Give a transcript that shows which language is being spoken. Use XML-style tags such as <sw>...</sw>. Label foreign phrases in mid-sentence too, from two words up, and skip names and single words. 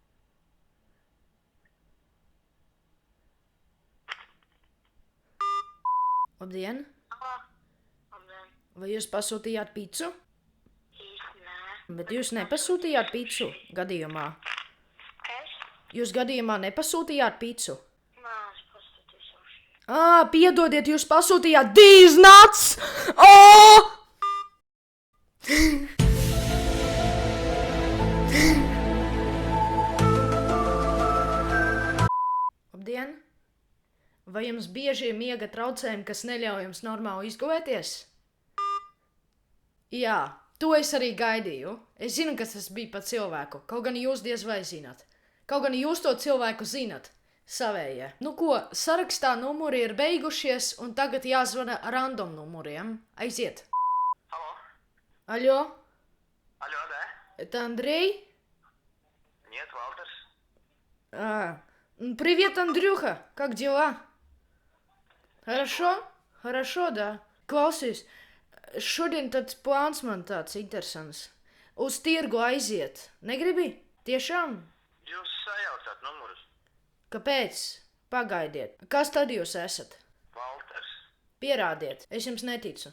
<lv>Labdien! Halo. Labdien. Vai jūs pasūtījāt picu? Īsti nē. Bet jūs nepasūtījāt picu gadījumā. Kas? Jūs gadījumā nepasūtījāt picu. Nē, es paskatīšu. Piedodiet, jūs pasūtījāt</lv> <en>these nuts!</en> <lv>Oh! Labdien! Vai jums bieži ir miega traucējumi, kas neļauj jums normāli izgulēties? Jā, to es arī gaidīju. Es zinu, kas tas bija pa cilvēku, kaut gan jūs diez vai zināt. Kaut gan jūs to cilvēku zinat, savējie. Nu ko, sarakstā numuri ir beigušies, un tagad jāzvana random numuriem. Aiziet! Halo.</lv> <ru>Алло, Алло, да? это Андрей? Нет, Валтерс. Привет, Андрюха, как дела? Хорошо? Хорошо, да.</ru> <lv>Klausies, šodien tāds plāns man tāds interesants. Uz tirgu aiziet. Negribi? Tiešām? Jūs sajaucāt numurus. Kāpēc? Pagaidiet. Kas tad jūs esat? Valters. Pierādiet. Es jums neticu.</lv>